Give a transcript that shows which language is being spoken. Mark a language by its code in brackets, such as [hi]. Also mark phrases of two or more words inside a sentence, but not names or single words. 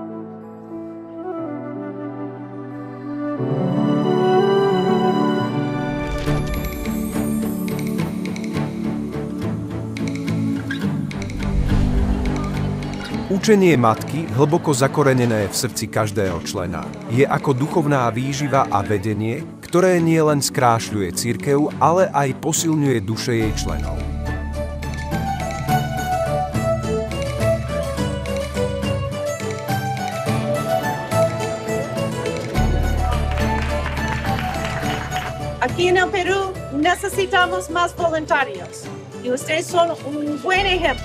[sk] Učenie matky, hlboko zakorenené v srdci každého člena, je ako duchovná výživa a vedenie, ktoré nie len skrášľuje cirkev, ale aj posilňuje duše jej členov. [es] Aquí en el Perú necesitamos más voluntarios y ustedes son un buen ejemplo.